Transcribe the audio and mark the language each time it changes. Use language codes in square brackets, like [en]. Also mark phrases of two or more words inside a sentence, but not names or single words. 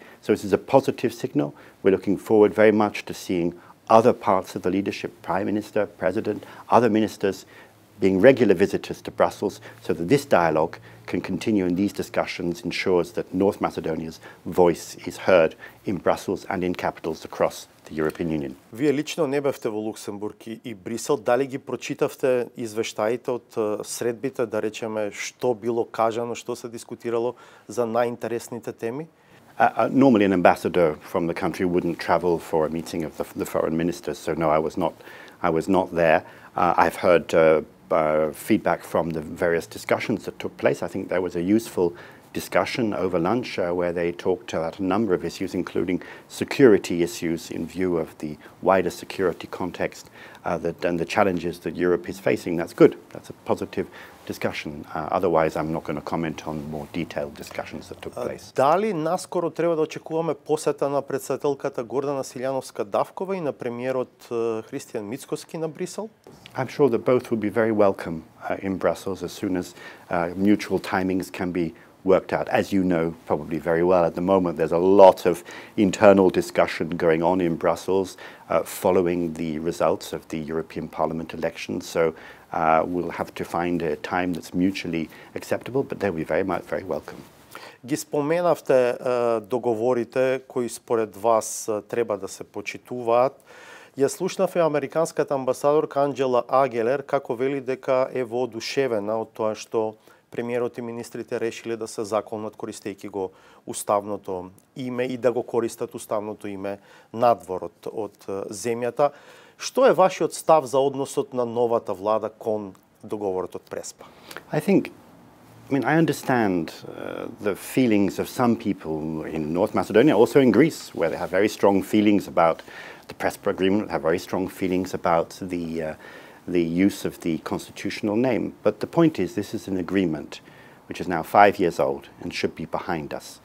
[en] So this is a positive signal. We're looking forward very much to seeing other parts of the leadership, Prime Minister, President, other ministers, being regular visitors to Brussels, so that this dialogue can continue and these discussions ensures that North Macedonia's voice is heard in Brussels and in capitals across the European Union. [mk] Вие лично не бевте во Луксембург и Брисел. Дали ги прочитавте извештаите од средбите, да речеме, што било кажано, што се дискутирало за најинтересните теми? [en] Normally an ambassador from the country wouldn't travel for a meeting of the foreign ministers, so no, I was not there. I've heard feedback from the various discussions that took place. I think there was a useful discussion over lunch where they talked about a number of issues, including security issues in view of the wider security context and the challenges that Europe is facing. That's good. That's a positive discussion. Otherwise, I'm not going to comment on more detailed discussions that took place. [mk] Дали наскоро треба да очекуваме посета на председателката Гордана Силјановска-Давкова и на премиерот Христијан Мицкоски на Брисел? [en] I'm sure that both will be very welcome in Brussels as soon as mutual timings can be worked out. As you know probably very well, at the moment there's a lot of internal discussion going on in Brussels following the results of the European Parliament elections. So we'll have to find a time that's mutually acceptable, but they'll be very welcome. [mk] Ги споменавте договорите кои според вас треба да се почитуваат. Ја слушнав и американската амбасадорка Анџела Агелер како вели дека е воодушевена од тоа што премиерот и министрите решиле да се законат користејќи го уставното име и да го користат уставното име надвор од земјата. Што е вашиот став за односот на новата влада кон договорот од Преспа? [en] I understand the feelings of some people in North Macedonia, also in Greece, where they have very strong feelings about the Prespa agreement, have very strong feelings about the use of the constitutional name. But the point is, this is an agreement which is now 5 years old and should be behind us.